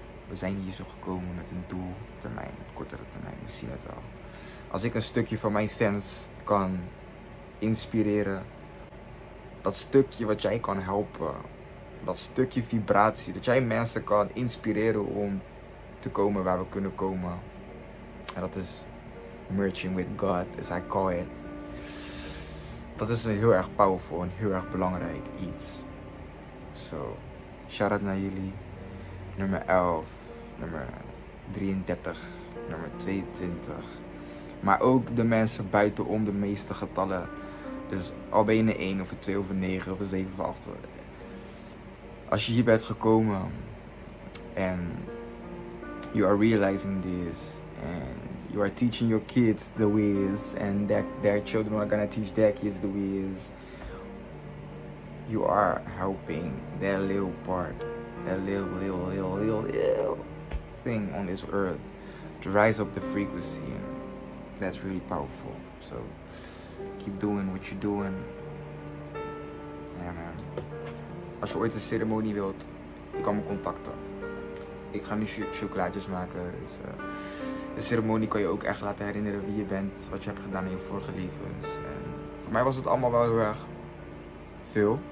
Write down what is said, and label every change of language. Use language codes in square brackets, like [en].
[nl] We zijn hier zo gekomen met een doel. Termijn, kortere termijn, we zien het wel. Als ik een stukje van mijn fans kan inspireren, dat stukje wat jij kan helpen, dat stukje vibratie, dat jij mensen kan inspireren om te komen waar we kunnen komen. En dat is [en] merging with God, as I call it. [nl] Dat is een heel erg powerful en heel erg belangrijk iets. So, shout out naar jullie. Nummer 11, nummer 33, nummer 22. Maar ook de mensen buitenom de meeste getallen. Dus al ben je een 1 of een 2 of een 9 of een 7 of 8. Als je hier bent gekomen en [en] you are realizing this and you are teaching your kids the ways and their children are gonna teach their kids the ways. You are helping that little part, that little thing on this earth to rise up the frequency, and that's really powerful. So keep doing what you're doing. [nl] Ja man. Als je ooit een ceremonie wilt, je kan me contacten. Ik ga nu chocolaatjes maken. Dus, De ceremonie kan je ook echt laten herinneren wie je bent, wat je hebt gedaan in je vorige levens. En voor mij was het allemaal wel heel erg veel.